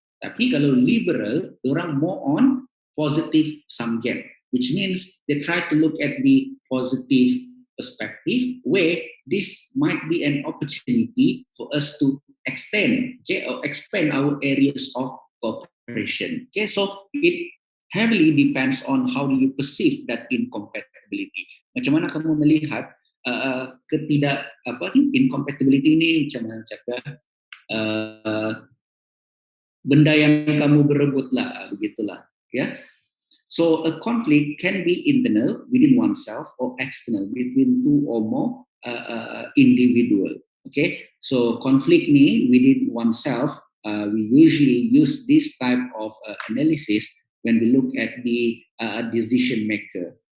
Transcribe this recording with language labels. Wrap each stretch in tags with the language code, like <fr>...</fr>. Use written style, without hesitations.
<ms>Tapi kalau</ms> <en>liberal, orang more on positive sum game, which means they try to look at the positive perspective where this might be an opportunity for us to extend, okay, or expand our areas of cooperation. Okay, so it heavily depends on how do you perceive that incompatibility.</en> <ms>Macam mana kamu melihat ketidak incompatibility ini, macam mana cakap benda yang kamu berebut lah, begitulah, ya.</ms> <en>So a conflict can be internal within oneself or external between two or more individual. Okay, so conflict ni within oneself, we usually use this type of analysis when we look at the decision maker.</en>